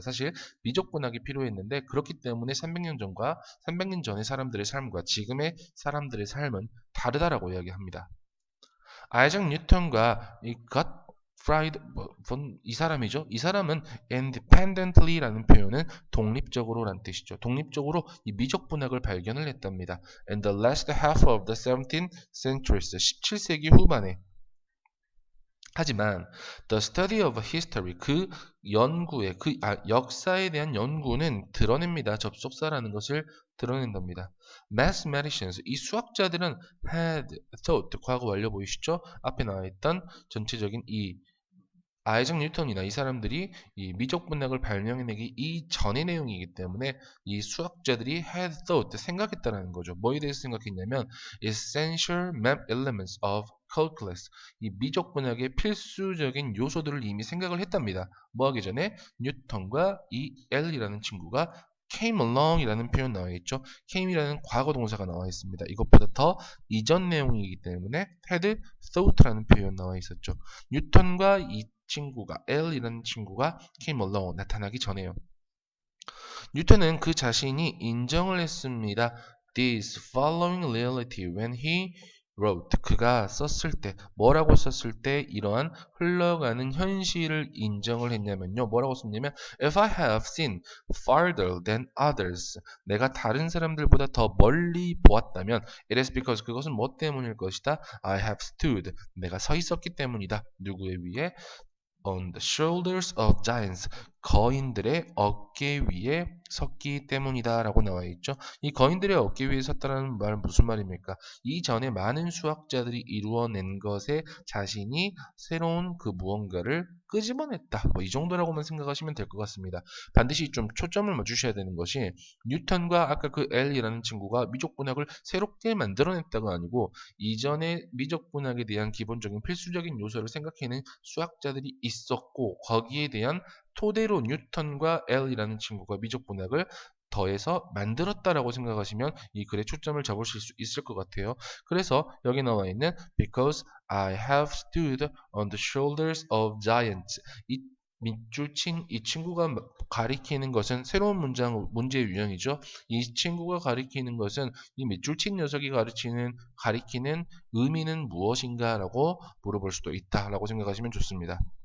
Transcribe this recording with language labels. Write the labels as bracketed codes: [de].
[ko] 사실 미적분학이 필요했는데 그렇기 때문에 300년 전과 300년 전의 사람들의 삶과 지금의 사람들의 삶은 다르다라고 이야기합니다. 아이작 뉴턴과 이 갓프라이드 이 사람이죠. 이 사람은 independently라는 표현은 독립적으로란 뜻이죠. 독립적으로 이 미적분학을 발견을 했답니다. [en] In the last half of the 17th century, [ko] 17세기 후반에. 하지만 [en] the study of history, [ko] 그 연구의 역사에 대한 연구는 드러냅니다. 접속사라는 것을 드러낸답니다. Mathematicians, 이 수학자들은 [en] had thought, [ko] 과거 완료 보이시죠? 앞에 나와 있던 전체적인 이 아이작 뉴턴이나 이 사람들이 이 미적분학을 발명해내기 이전의 내용이기 때문에 이 수학자들이 [en] had thought, [ko] 생각했다라는 거죠. 뭐에 대해서 생각했냐면 [en] essential map elements of calculus, [ko] 이 미적분학의 필수적인 요소들을 이미 생각을 했답니다. 뭐 하기 전에 뉴턴과 이 L이라는 친구가 [en] came along [ko] 이라는 표현 나와 있죠. came이라는 과거 동사가 나와 있습니다. 이것보다 더 이전 내용이기 때문에 [en] had thought [ko] 라는 표현 나와 있었죠. 뉴턴과 이 친구가 L이라는 친구가 [en] came along [ko] 나타나기 전에요. 뉴턴은 그 자신이 인정을 했습니다. [en] This following reality when he wrote. [ko] 그가 썼을 때 뭐라고 썼을 때 이러한 흘러가는 현실을 인정을 했냐면요. 뭐라고 썼냐면 [en] If I have seen farther than others. [ko] 내가 다른 사람들보다 더 멀리 보았다면 [en] It is because [ko] 그것은 뭐 때문일 것이다. [en] I have stood. [ko] 내가 서 있었기 때문이다. 누구에 위해? [en] On the shoulders of giants. [ko] 거인들의 어깨 위에 섰기 때문이다 라고 나와 있죠. 이 거인들의 어깨 위에 섰다는 말은 무슨 말입니까? 이전에 많은 수학자들이 이루어낸 것에 자신이 새로운 그 무언가를 끄집어냈다. 뭐 이 정도라고만 생각하시면 될 것 같습니다. 반드시 좀 초점을 맞추셔야 되는 것이 뉴턴과 아까 그 L이라는 친구가 미적분학을 새롭게 만들어냈다가 아니고 이전에 미적분학에 대한 기본적인 필수적인 요소를 생각해낸 수학자들이 있었고 거기에 대한 토대로 뉴턴과 L이라는 친구가 미적분학을 더해서 만들었다라고 생각하시면 이 글에 초점을 잡으실 수 있을 것 같아요. 그래서 여기 나와 있는 [en] Because I have stood on the shoulders of giants. [ko] 이 밑줄 친 이 친구가 가리키는 것은 새로운 문제의 유형이죠. 이 친구가 가리키는 것은 이 밑줄 친 녀석이 가리키는 의미는 무엇인가라고 물어볼 수도 있다라고 생각하시면 좋습니다.